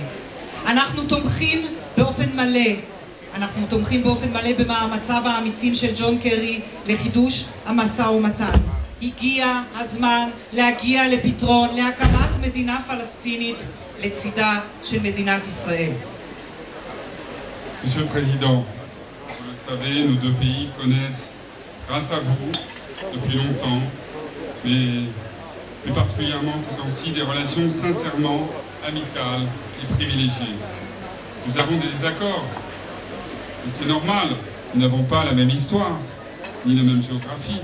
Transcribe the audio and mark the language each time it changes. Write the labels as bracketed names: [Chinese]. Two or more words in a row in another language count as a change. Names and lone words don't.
[Hebrew] אנחנו תומכים באופן מלא במאמציו האמיצים של ג'ון קרי לחידוש המשא ומתן. הגיע הזמן להגיע לפתרון, להקמת מדינה פלסטינית לצידה של מדינת ישראל. [French] Monsieur le Président, vous le savez, nos deux pays connaissent, grâce à vous, depuis longtemps, mais plus particulièrement ces temps-ci, des relations sincèrement amicales et privilégiées. Nous avons des désaccords, et c'est normal, nous n'avons pas la même histoire, ni la même géographie.